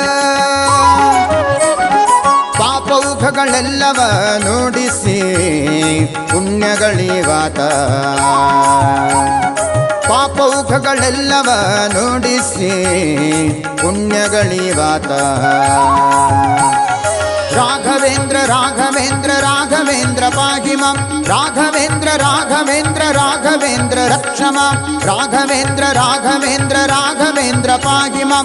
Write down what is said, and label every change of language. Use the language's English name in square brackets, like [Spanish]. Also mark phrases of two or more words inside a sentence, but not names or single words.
[Kannada] ಪಾಪೌಘಗಳೆಲ್ಲವ ನೋಡಿಸಿ ಪುಣ್ಯಗಳಿವಾತ. ಪಾಪೌಘಗಳೆಲ್ಲವ ನೋಡಿಸಿ ಪುಣ್ಯಗಳಿವಾತ. [Sanskrit] ರಾಘವೇಂದ್ರ ರಾಘವೇಂದ್ರ ರಾಘವೇಂದ್ರ ಪಾಹಿ ಮಾಂ. ರಾಘವೇಂದ್ರ ರಾಘವೇಂದ್ರ ರಾಘವೇಂದ್ರ ರಕ್ಷ ಮಾಂ. ರಾಘವೇಂದ್ರ ರಾಘವೇಂದ್ರ ರಾಘವೇಂದ್ರ ಪಾಹಿ ಮಾಂ.